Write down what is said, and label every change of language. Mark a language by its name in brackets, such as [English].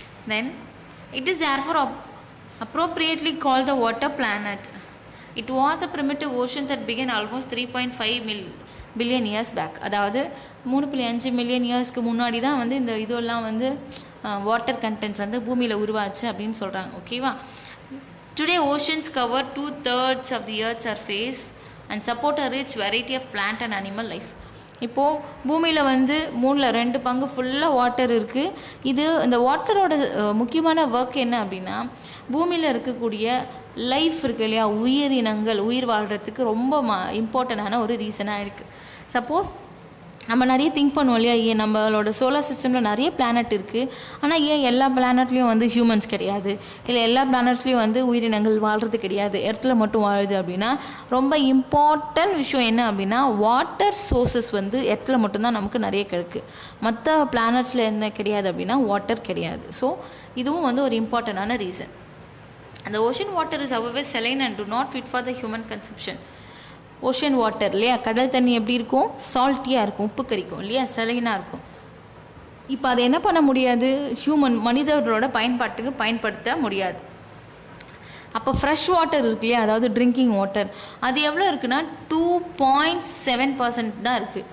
[English] Then it is therefore appropriately called the water planet. It was a primitive ocean that began almost 3.5 billion years back. [Tamil] அதாவது 3.5 million இயர்ஸ்க்கு முன்னாடி தான் வந்து இந்த இதெல்லாம் வந்து வாட்டர் கண்டென்ட்ஸ் வந்து பூமியில் உருவாச்சு அப்படின்னு சொல்கிறாங்க. ஓகேவா. [English] Today oceans cover 2/3 of the earth's surface and support a rich variety of plant and animal life. [Tamil] இப்போது பூமியில் வந்து 2 பங்கு ஃபுல்லாக வாட்டர் இருக்குது. இது இந்த வாட்டரோட முக்கியமான ஒர்க் என்ன அப்படின்னா பூமியில் இருக்கக்கூடிய லைஃப் இருக்கு இல்லையா, உயிரினங்கள் உயிர் வாழ்கிறதுக்கு ரொம்ப இம்பார்ட்டண்டான ஒரு ரீசனாக இருக்குது. சப்போஸ் நம்ம நிறைய திங்க் பண்ணுவோம் இல்லையா, ஏன் நம்மளோட சோலார் சிஸ்டமில் நிறைய பிளானட் இருக்குது, ஆனால் ஏன் எல்லா பிளானட்லேயும் வந்து ஹியூமன்ஸ் கிடையாது, இல்லை எல்லா பிளானட்ஸ்லேயும் வந்து உயிரினங்கள் வாழ்கிறது கிடையாது, எர்த்தில் மட்டும் வாழுது அப்படின்னா ரொம்ப இம்பார்ட்டன்ட் விஷயம் என்ன அப்படின்னா வாட்டர் சோர்ஸஸ் வந்து எர்த்தில் மட்டும்தான் நமக்கு நிறைய கிடைக்கு. மற்ற பிளானட்ஸில் என்ன கிடையாது அப்படின்னா வாட்டர் கிடையாது. ஸோ இதுவும் வந்து ஒரு இம்பார்ட்டண்டான ரீசன். [English] அந்த ocean water is however saline and do not fit for the human consumption. [Tamil] Ocean water இல்லையா, கடல் தண்ணி எப்படி இருக்கும், சால்ட்டியாக இருக்கும், உப்பு கறிக்கும் இல்லையா, சலைனாக இருக்கும். இப்போ அதை என்ன பண்ண முடியாது, மனிதர்களோட பயன்பாட்டுக்கு பயன்படுத்த முடியாது. அப்போ ஃப்ரெஷ் வாட்டர் இருக்கு இல்லையா, அதாவது ட்ரிங்கிங் வாட்டர், அது எவ்வளோ இருக்குன்னா 2.7% தான் இருக்குது.